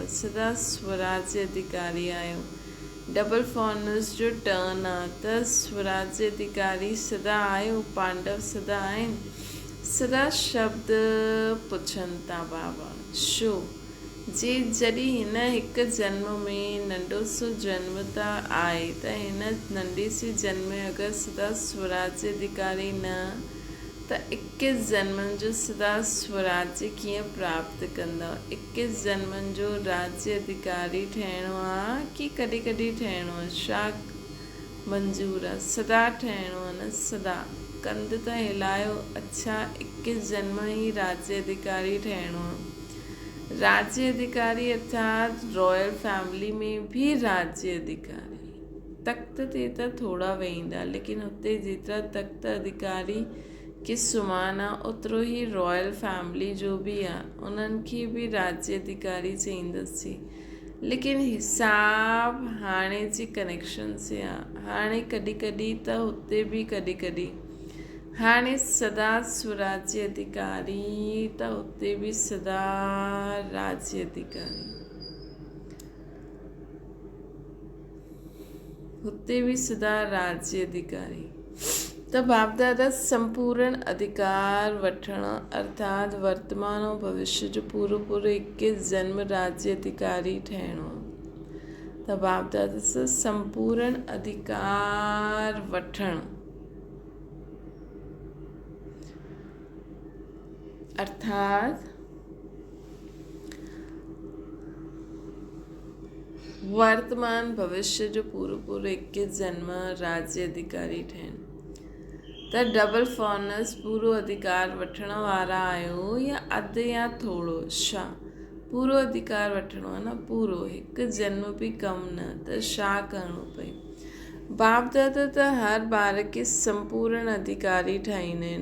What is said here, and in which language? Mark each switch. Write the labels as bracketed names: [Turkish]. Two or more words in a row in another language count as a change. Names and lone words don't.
[Sindhi] सदा स्वराज्य अधिकारी आयो। [English] double foreigners [Sindhi] जो टर्न आहे त स्वराज्य अधिकारी सदा आयो। पांडव सदा आहिनि। सदा शब्द पुछनि था बाबा छो जॾहिं हिन हिकु जन्म में नंढो सो जन्म त आहे त हिन नंढे से जन्म में अगरि सदा स्वराज्य अधिकारी न त 21 जन्मनि जो सदा स्वराज्य कीअं प्राप्त कंदा। 21 जन्मनि जो राज्य अधिकारी ठहिणो आहे कि कॾहिं कॾहिं ठहिणो आहे। छा मंज़ूर आहे? सदा ठहिणो आहे न। सदा कंध त हिलायो। अच्छा 21 जन्म ई राज्य अधिकारी ठहिणो आहे। राज्य अधिकारी अर्थात [English] royal family [Sindhi] में भी राज्य अधिकारी। तख़्त ते त थोड़ा वेहींदा, लेकिन हुते जेतिरा तख़्त अधिकारी कि सुमान आहे ओतिरो ई [English] royal family [Sindhi] जो बि आहे। उन्हनि खे बि राज्य अधिकारी चईंदसीं, लेकिन हिसाब हाणे जे कनेक्शन से आहे। हाणे कॾहिं कॾहिं त हुते बि कॾहिं कॾहिं। हाणे सदा स्वराज्य अधिकारी त हुते बि सदा राज्य अधिकारी। हुते बि सदा राज्य अधिकारी। त बाप दादा संपूर्ण अधिकार वठण अर्थात वर्तमान और भविष्य जो पूरो 21 जन्म राज्य अधिकारी ठहिणो। त बाप दादा सां संपूर्ण अधिकार वठण अर्थात वर्तमान भविष्य जो पूरो 21 जन्म राज्य अधिकारी ठहिनि। त [English] double foreigners [Sindhi] पूरो अधिकार वठण वारा आहियो या अधु या थोरो। छा पूरो अधिकार वठणो आहे न। पूरो हिकु जन्म बि कम न। त छा करिणो पए? बाप दादा त हर ॿार खे संपूर्ण अधिकारी ठाहींदा आहिनि।